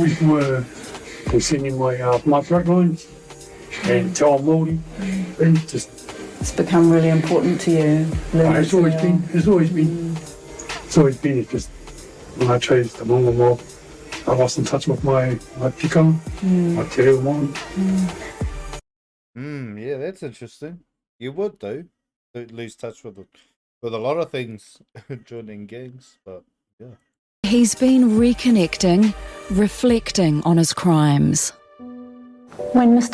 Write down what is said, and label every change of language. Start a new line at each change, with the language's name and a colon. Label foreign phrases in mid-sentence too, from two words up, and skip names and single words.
English: People were considering my bloodlines and
Māori: Te Ao Māori.
English: And just, It's become really important to you. it's always been. It's just when I chose the Mongrel mob, I lost in touch with my pika, my
Māori: te reo Māori.
English: Yeah, that's interesting. You would though lose touch with a lot of things joining gangs, but yeah. He's been reconnecting, reflecting on his crimes. When Mr.